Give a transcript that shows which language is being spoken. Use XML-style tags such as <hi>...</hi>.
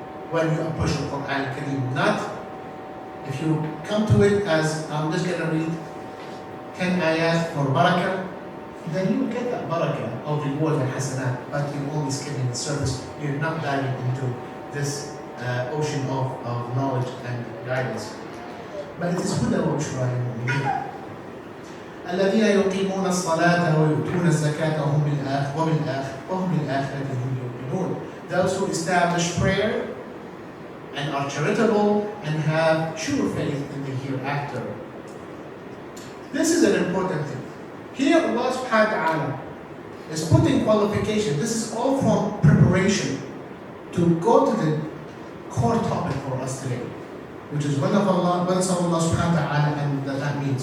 <en>When you approach the Quran Kareem, not if you come to it as I'm just going to read 10 ayat for barakah, then you will get that barakah of reward and hasanat, but you're only skipping the surface. You're not diving into this ocean of knowledge and guidance. But it is</en> <ar>huda wa bushra lil mu'minin. الذين يقيمون الصلاة ويؤتون الزكاة وهم بالآخرة هم يوقنون.</ar> <en>Those who establish prayer and are charitable and have true faith in the hereafter. This is an important thing. Here Allah subhanahu wa ta'ala is putting qualification. This is all from preparation to go to the core topic for us today, which is one of Allah subhanahu wa ta'ala and that means.</en>